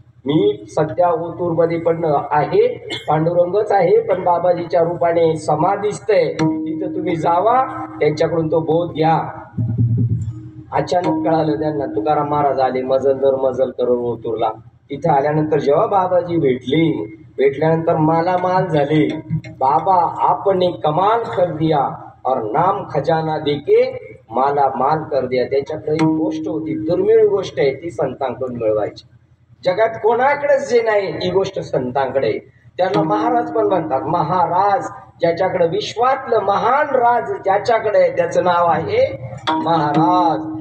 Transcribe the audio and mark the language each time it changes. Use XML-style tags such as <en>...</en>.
<mr>मी सध्या ओतूरमध्ये पण आहे, पांडुरंगच आहे, पण बाबाजीच्या रूपाने समाधिस्थय, तिथं तुम्ही जावा, त्यांच्याकडून तो बोध घ्या. अचानक कळालं त्यांना, तुकाराम महाराज आले मजल दर मजल करून ओतूरला. तिथे आल्यानंतर जेव्हा बाबाजी भेटल्यानंतर मालामाल झाले.</mr> <hi>बाबा आपने कमाल कर दिया और नाम खजाना देके माला माल कर दिया.</hi> <mr>त्यांच्याकडे एक गोष्ट होती, दुर्मिळ गोष्ट आहे, ती संतांकडून मिळवायची. जगात कोणाकडेच जे नाही ती गोष्ट संतांकडे. त्याला महाराज पण म्हणतात. महाराज ज्याच्याकडे, विश्वातलं महान राज ज्याच्याकडे आहे त्याचं नाव आहे महाराज.</mr>